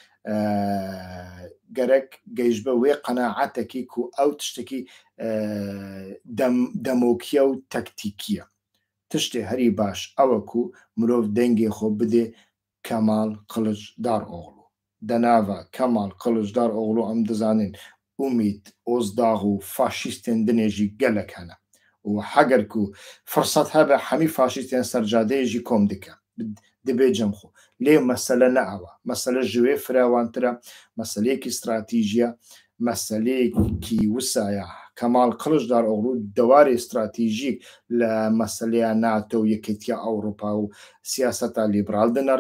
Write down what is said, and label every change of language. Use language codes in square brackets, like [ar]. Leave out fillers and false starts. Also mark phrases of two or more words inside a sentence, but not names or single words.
[ku] gerek gehîj be wê qenaetekî ku ew tiştekî demokiye û tektîkî ye tiştê herî baş ew e ku mirov dengê xwe bide Kemal Kılıçdaroğlu di nava Kemal Kılıçdaroğlu em dizanin ئومید ئۆزداغ و فاشیستێن دنێژی گەلک هەنە و حەگەرک و فرسەت هەبە هەمی فاشیستێن سەرجادەیەژی کۆم دکە دەبێ جەمخۆ لێ مەسەلە نەئەوە مەسەلە ژوێ فراوانترە مەسەلەیەکی استراتیژیە مەسەلەیەکی وسایە کەماڵ قلژدار ئۆغڵو دەواری استراتیژیک لە مەسەلەیە ناتۆ و یەکێتیە ئەوروپا و سیاسەتا لیبرال دنەرێ